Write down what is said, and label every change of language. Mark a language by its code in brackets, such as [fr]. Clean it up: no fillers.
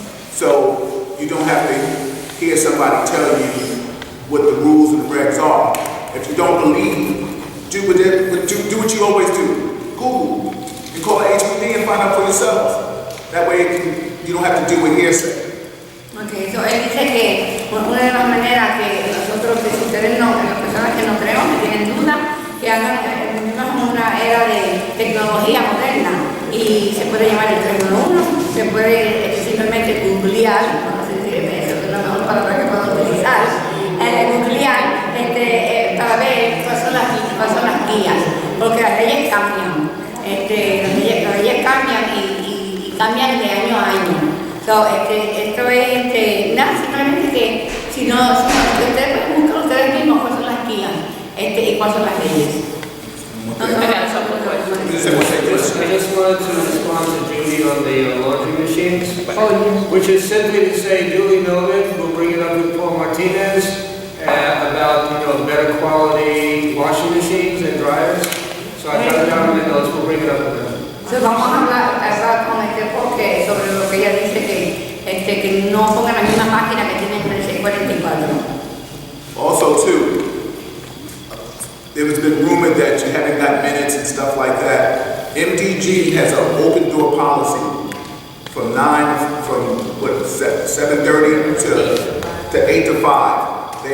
[en] So you don't have to hear somebody tell you what the rules and regs are. If you don't believe, do what you always do. Google. You call the HPD and find out for yourselves. That way you don't have to do what hearsay. [es] Okay, so él dice que una de las maneras que nosotros, que si ustedes no, las personas que no creemos, que tienen dudas, que hagan, vivimos en una era de tecnología moderna y se puede llamar el 311, se puede simplemente googlear, no sé si eso es la mejor palabra que puedo utilizar, googlear para ver cuáles son las guías, porque las leyes cambian, las leyes cambian y cambian de año a año. So, esto es nada, simplemente que si ustedes pueden buscar ustedes mismos cuáles son las guías y cuáles son las leyes. [en] I just wanted to respond to Judy on the laundry machines, which is simply to say duly noted. We'll bring it up with Paul Martinez about better quality washing machines and dryers. So I got it down in my notes. We'll bring it up with them. [es] So, vamos a hablar con porque sobre lo que ella dice que no pongan la misma máquina que tienen en el 644. [en] Also, too, there has been rumored that you haven't got minutes and stuff like that. MDG has an open door policy from 7:30 to 8 to 5.